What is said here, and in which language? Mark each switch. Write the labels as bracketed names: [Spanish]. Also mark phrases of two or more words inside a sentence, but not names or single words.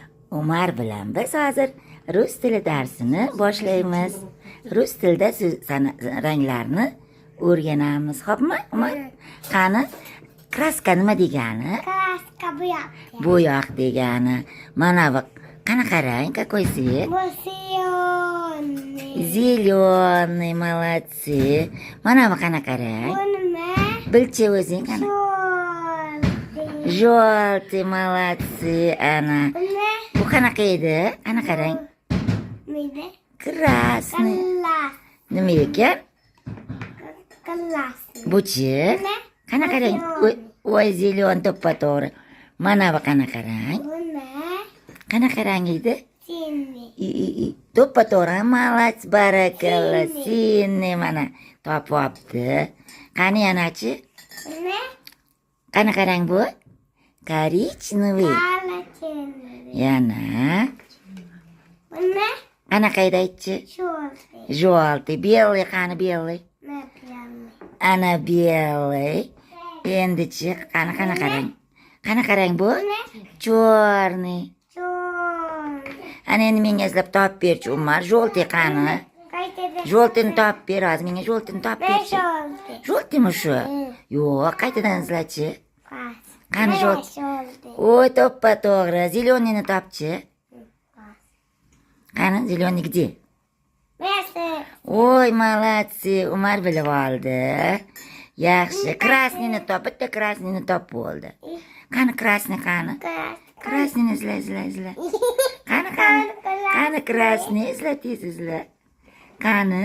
[Uzbek] Umar bilan biz hozir rus tili darsini boshlaymiz. Rus tilida ranglarni o'rganamiz. Xo'pmi? Umar, qani? Kraska nima degani? Краска bo'yoq. Bo'yoq degani. Mana bu qanaqa rang? [Russian] Какой цвет? Зеленый. Зелёный, молодцы. [Uzbek] Mana bu qanaqa rang? Bu nima? Bilchi o'zing qani? [Russian] Желтый. Желтый, молодцы. [Uzbek] Ana. Bu nima? Bu qanaqa edi? Qanaqa rang? Nima? [Russian] Krasniy. Класс. [Uzbek] Nima ekan? [Russian] Классный. [Uzbek] Buchi? Nima? Qanaqa rang? Voy, zelyon to'ppa-to'g'ri. Mana bu qanaqa rang? Bu nima? Qanaqa rang edi? [Russian] Синий. [Uzbek] To'ppa-to'g'ri. Молодец, barakallah. Seni mana topibdi. Qani yanachi? Bu nima? Qanaqa rang bu? [Russian] Коричневый. Коричневый. [Uzbek] Yana. Bu nima? Qanaqa edi aytchi? [Russian] Желтый. Желтый. Белый qani belый? Напрямый. [Uzbek] Ana belый. Endichi qanaqa rang? Qanaqa rang bu? Черный. [Russian] Черный. [Uzbek] Ana endi menga izlab topib berchi Umar. Желтый qani? Qaytadi. Желтыйni topib ber hozir. Menga желтыйni topib Ne berchi. [Russian] желтый? [Uzbek] Желтыйmi shu? Hı. Yo'q, qaytadan izlachi. [Russian] Класс. [Uzbek] Qani Ne [Russian] желтый? желтый? [Uzbek] Oy, to'ppa-to'g'ri. Зеленыйni topchi. [Russian] Класс. Qani, зеленый где? Вместо [Uzbek] Oy, молодцы. Umar bilib oldi. Yaxshi. Krasniyni top, bitta krasniyni top bo'ldi. Qani krasniy qani? [Russian] класс. [Uzbek] Krasniyni izla. Qani krasniy izla tez izla. Qani?